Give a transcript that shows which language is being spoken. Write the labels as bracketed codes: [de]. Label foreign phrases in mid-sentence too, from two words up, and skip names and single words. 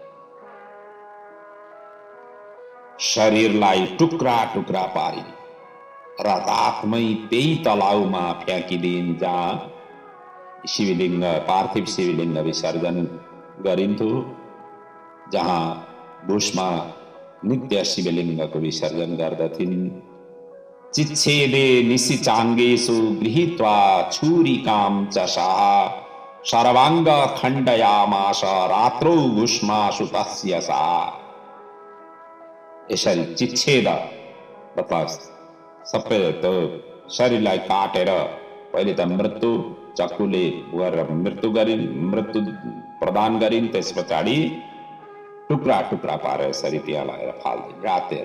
[ne] शरीरलाई टुक्रा टुक्रा पारी र रातमै त्यही तलाउमा फ्याँकिदिन् जहाँ शिवलिङ्ग पार्थिव शिवलिङ्ग विसर्जन गरिन्थ्यो, जहाँ भुषमा नित्य शिवलिङ्गको विसर्जन गर्दथिन्। [sa] चिच्छेदे निशिचाङ्गेषु गृहीत्वा छुरिकां च सः सर्वाङ्ग खण्डयामास रात्रौ भुष्मासु तस्य सा। [ne] यसरी चिच्छेद मतलब सबै त्यो शरीरलाई काटेर पहिले त मृत्यु चक्कुले गरेर मृत्यु प्रदान गरिन्, त्यस पछाडि टुक्रा टुक्रा पारेर यसरी त्यहाँ लगाएर फाल्दिन्।